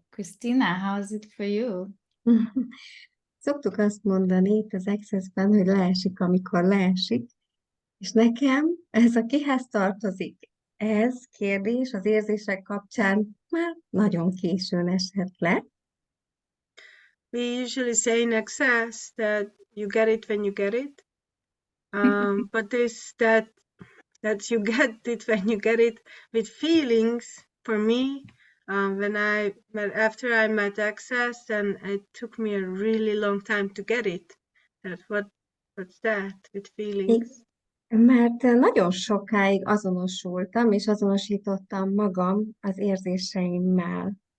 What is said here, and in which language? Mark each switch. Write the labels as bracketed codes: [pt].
[en] Christina, how is it for you? [hu] Szoktuk azt mondani itt az Access-ben, hogy leesik, amikor leesik, és nekem ez a kihez tartozik. Ez kérdés az érzések kapcsán már nagyon későn esett le. [en] We usually say in Access that you get it when you get it. But that you get it when you get it with feelings, for me, after I met Access, and it took me a really long time to get it. What's that with feelings? [hu] Mert nagyon sokáig azonosultam, és azonosítottam magam az érzéseimmel.